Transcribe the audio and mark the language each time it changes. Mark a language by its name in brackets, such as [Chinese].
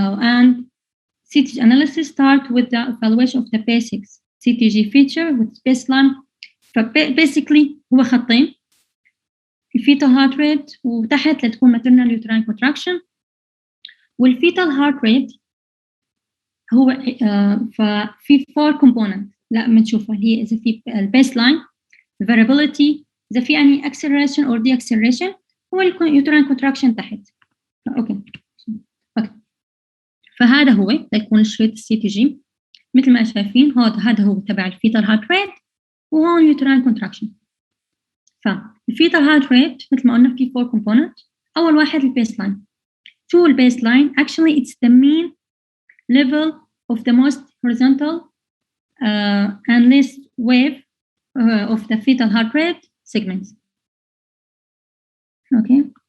[English] And CTG analysis start with the evaluation of the basics CTG feature with baseline. [Arabic] Basically هو خطين fetal heart rate وتحت لتكون maternal uterine contraction والfetal heart rate هو ففي 4 components لا بنشوفها اللي هي إذا في البيسلاين variability إذا في يعني acceleration or deceleration هو uterine contraction تحت. أوكي. فهذا هو يكون شريط CTG مثل ما شايفين هذا هو تبع الفيتال هارت ريت وهون uterine contraction. فالفيتال هارت ريت مثل ما قلنا في 4 components أول واحد البيسلاين. شو البيسلاين؟ [English] Actually it's the mean level of the most horizontal and least wave of the fetal heart rate segments. Okay.